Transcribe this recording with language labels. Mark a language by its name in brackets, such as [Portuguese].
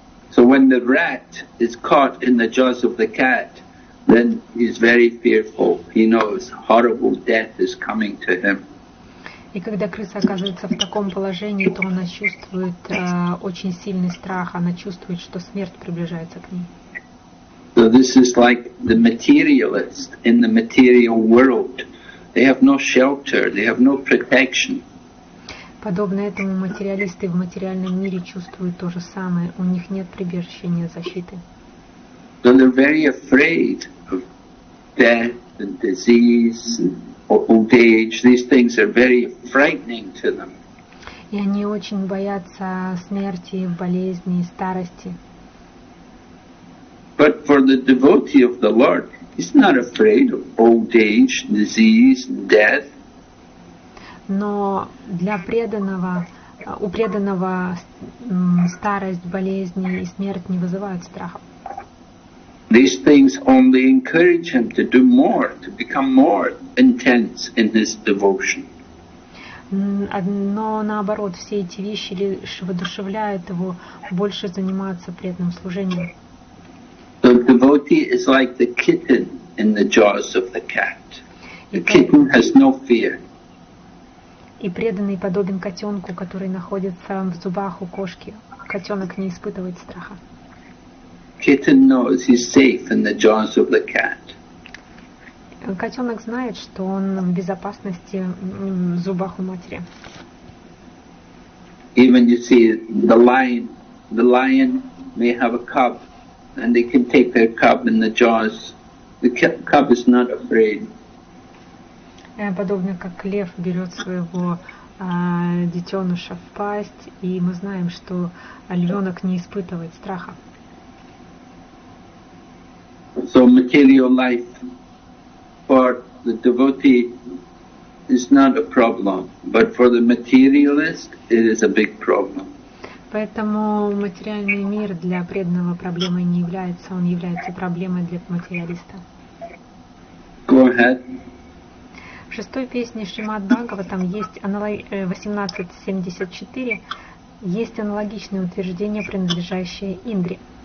[English] So when the rat is caught in the jaws of the cat, then he's very fearful. He knows horrible death is coming to him. [Russian] И когда крыса оказывается в таком положении, то она чувствует очень сильный страх, она чувствует, что смерть приближается к ней. [English] So this is like the materialist in the material world. They have no shelter, they have no protection. [Russian] Подобно этому материалисты в материальном мире чувствуют то же самое. У них нет прибежища, нет защиты. [English] So they're very afraid of death and disease and old age. These things are very frightening to them. [Russian] И они очень боятся смерти, болезни, старости. [English] But for the devotee of the Lord, he's not afraid of old age, disease, and death. [Russian] Но для преданного, у преданного старость, болезни и смерть не вызывают страха. [English] These things only encourage him to do more, to become more intense in his devotion. [Russian] Но наоборот, все эти вещи лишь воодушевляют его больше заниматься преданным служением. [English] The devotee is like the kitten in the jaws of the cat. The kitten has no fear. [Russian] И преданный подобен котенку, который находится в зубах у кошки. Котенок не испытывает страха. [English] Kitten knows he's safe in the jaws of the cat. [Russian] Котенок знает, что он в безопасности в зубах у матери. [English] Even you see the lion the lion may have a cub, and they can take their cub in the jaws. The cub is not afraid. [Russian] Подобно как лев берет своего детеныша в пасть, и мы знаем, что львенок не испытывает страха. [English] So material life for the devotee is not a problem, but for the materialist it is a big problem. [Russian] Поэтому материальный мир для преданного проблемой не является, он является проблемой для материалиста. [English] Go ahead. [Russian] В шестой песне Шримад Бхагаватам есть 18.74 есть аналогичное утверждение, принадлежащее Индре.